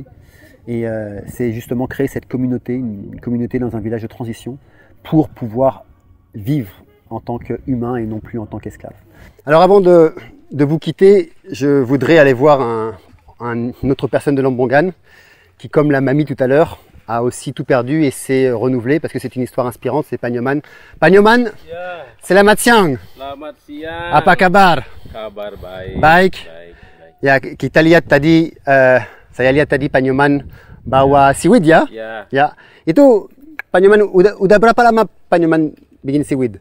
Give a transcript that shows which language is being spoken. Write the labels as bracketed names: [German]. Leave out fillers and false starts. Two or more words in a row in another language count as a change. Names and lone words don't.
[French] Et c'est justement créer cette communauté, une communauté dans un village de transition pour pouvoir vivre en tant qu'humain et non plus en tant qu'esclave. Alors avant de vous quitter, je voudrais aller voir une autre personne de Lambongan qui, comme la mamie tout à l'heure, a aussi tout perdu et s'est renouvelé parce que c'est une histoire inspirante, c'est Panyoman. [Indonesian] Panyoman, Ya, selamat siang. selamat siang. Apa kabar? Kabar baik. Baik. Baik. Ya, kita lihat tadi, saya lihat tadi Panyoman bawa siwid ya? Ya, Ya, itu Panyoman udah berapa lama Panyoman bikin siwid?